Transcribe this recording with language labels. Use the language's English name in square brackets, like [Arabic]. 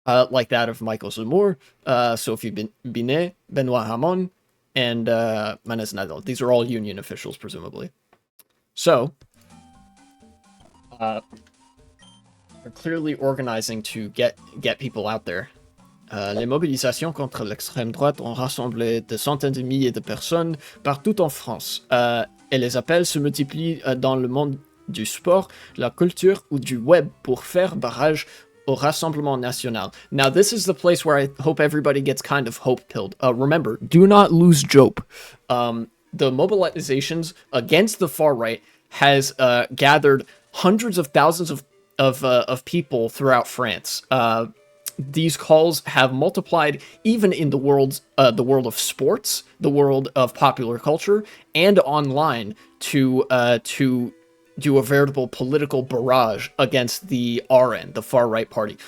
[English] Like that of Michael Zemmour, Sophie Binet, Benoit Hamon, and Manes Nadal. These are all union officials, presumably. So, they're clearly organizing to get people out there. [French] Les mobilisations contre l'extrême droite ont rassemblé des centaines de milliers de personnes partout en France. Et les appels se multiplient dans le monde du sport, la culture ou du web pour faire barrage au Rassemblement National. [English] Now, this is the place where I hope everybody gets kind of hope-pilled. Remember, do not lose jope. The mobilizations against the far right has gathered hundreds of thousands of people throughout France. These calls have multiplied even in the world of sports, the world of popular culture, and online to do a veritable political barrage against the RN, the far right party.